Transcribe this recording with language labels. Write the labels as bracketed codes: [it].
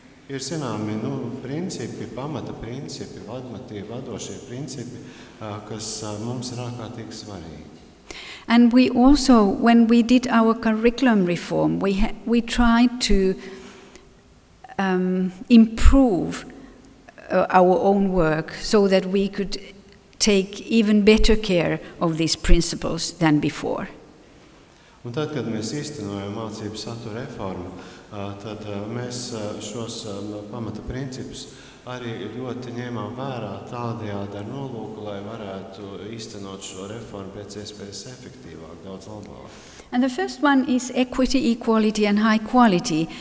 [lv] Ir zināmi principi, pamata principi, vadošie principi, kas mums ir ārkārtīgi svarīgi. [en] And we also, when we did our curriculum reform, we tried to improve our own work so that we could take even better care of these principles than before. [lv] Un tad, kad mēs īstenojam mācību satura reformu, tad mēs šos pamata principus arī ļoti ņēmām vērā tādējādi ar nolūku, lai varētu īstenot šo reformu pēc iespējas efektīvāk, daudz labāk. [en] And the first one is equity, equality and high quality.